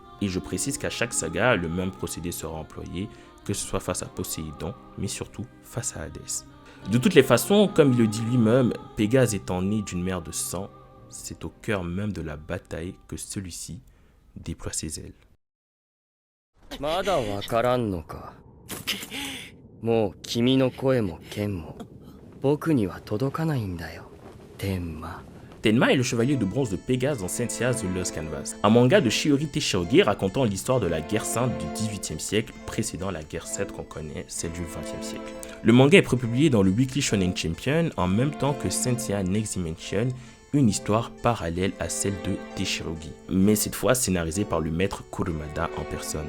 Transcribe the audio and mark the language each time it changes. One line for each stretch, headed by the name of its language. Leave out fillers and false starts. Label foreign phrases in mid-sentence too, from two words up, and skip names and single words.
French: Et je précise qu'à chaque saga, le même procédé sera employé, que ce soit face à Poséidon, mais surtout face à Hadès. De toutes les façons, comme il le dit lui-même, Pégase étant né d'une mère de sang, c'est au cœur même de la bataille que celui-ci déploie ses ailes.
Japanese: まだわからんのか。もう君の声も剣も僕には届かないんだよ、天馬。
French: Tenma est le chevalier de bronze de Pégase dans Saint Seiya The Lost Canvas, un manga de Shiori Teshoge racontant l'histoire de la guerre sainte du XVIIIe siècle, précédant la guerre 7 qu'on connaît, celle du XXe siècle. Le manga est prépublié dans le Weekly Shonen Champion en même temps que Saint Seiya Next Dimension, une histoire parallèle à celle de Teshirogi, mais cette fois scénarisée par le maître Kurumada en personne.